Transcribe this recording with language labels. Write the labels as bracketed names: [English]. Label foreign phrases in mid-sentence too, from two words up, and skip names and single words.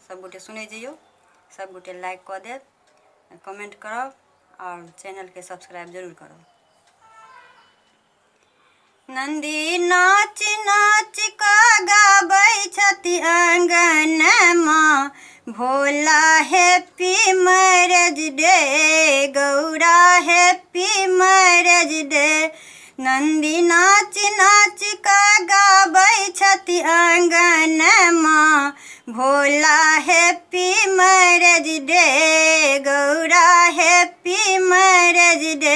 [Maithili] सबगोटे सुनै जइयौ, सबगोटे लाइक कऽ देब, कमेंट करब और चैनल के सब्सक्राइब जरूर करब। नंदी नाच नाच कऽ गाबै छथि आंगनमा, भोला [English] happy marriage day, [Maithili] गौरा [English] happy marriage day. [Maithili] नंदी नाच नाच कऽ गाबै छथि आंगनमा, भोला [English] happy marriage day, [Maithili] गौरा [English] happy marriage day.